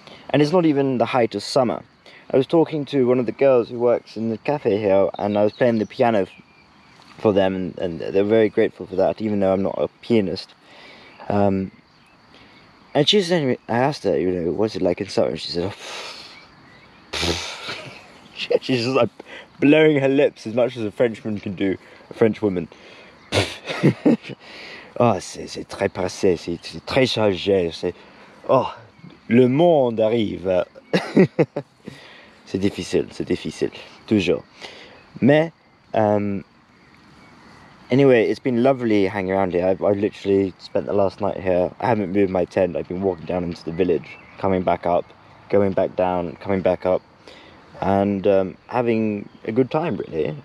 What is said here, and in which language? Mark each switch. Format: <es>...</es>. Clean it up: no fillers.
<en>And it's not even the height of summer. I was talking to one of the girls who works in the cafe here, and I was playing the piano for them, and they're very grateful for that, even though I'm not a pianist. And she said, I asked her, you know, what's it like in summer? And she said, oh. She's just like blowing her lips as much as a Frenchman can do, a French woman.</en> <fr>Oh, c'est très pressé, c'est très chargé, c'est... Oh, le monde arrive. C'est difficile, toujours.</fr> <en>Mais, anyway, it's been lovely hanging around here. I've literally spent the last night here. I haven't moved my tent. I've been walking down into the village, coming back up, going back down, coming back up, and having a good time, really.</en>